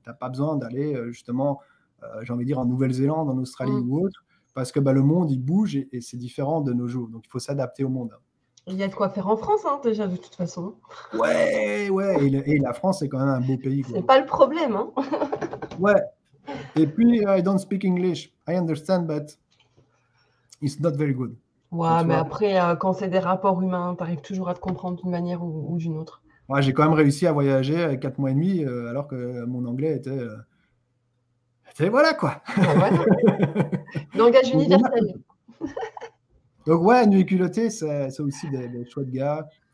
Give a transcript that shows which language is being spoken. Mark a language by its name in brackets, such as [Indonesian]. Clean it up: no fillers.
[French] Tu n'as pas besoin d'aller justement, j'ai envie de dire, en Nouvelle-Zélande, en Australie ou autre, parce que le monde, il bouge et c'est différent de nos jours. Donc, il faut s'adapter au monde. Il y a de quoi faire en France, hein, déjà, de toute façon. Ouais. Et la France, c'est quand même un beau pays. C'est pas le problème. Hein. Ouais. Et puis, [English] I don't speak English. I understand, but it's not very good. [French] Ouais, mais après, quand c'est des rapports humains, tu arrives toujours à te comprendre d'une manière ou d'une autre. Ouais, j'ai quand même réussi à voyager 4 mois et demi, alors que mon anglais était... voilà, quoi. Voilà. Langage universel. Donc, ouais, Nuit culottée, c'est aussi des chouettes gars.